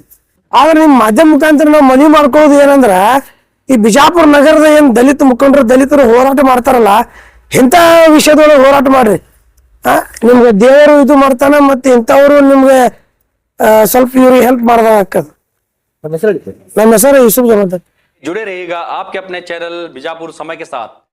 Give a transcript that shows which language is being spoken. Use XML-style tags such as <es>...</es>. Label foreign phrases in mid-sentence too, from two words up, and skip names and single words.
<kn>ಆದ್ರೆ ನಿಮ್ಮ ಮಾಧ್ಯಮ ಮುಖಾಂತರ ನಾವು ಮನವಿ ಮಾಡ್ಕೊಳ್ಳೋದು ಏನಂದ್ರ, ಈ ಬಿಜಾಪುರ ನಗರದ ಏನ್ ದಲಿತ ಮುಖಂಡರು ದಲಿತರು ಹೋರಾಟ ಮಾಡ್ತಾರಲ್ಲ, ಇಂಥ ವಿಷಯದೊಳಗೆ ಹೋರಾಟ ಮಾಡ್ರಿ. ನಿಮ್ಗೆ ದೇವರು ಇದು ಮಾಡ್ತಾನ, ಮತ್ತೆ ಇಂಥವ್ರು ನಿಮ್ಗೆ ಸ್ವಲ್ಪ ಇವ್ರಿಗೆ ಹೆಲ್ಪ್ ಮಾಡ್ದಾಗಕ್ಕದ. ನಮ್ಮ ಹೆಸರು ಯೂಸುಫ್ ಜಮಾದಾರ್.</kn> <hi>जुड़े रहिएगा आपके अपने चैनल बीजापुर समय के साथ।</hi>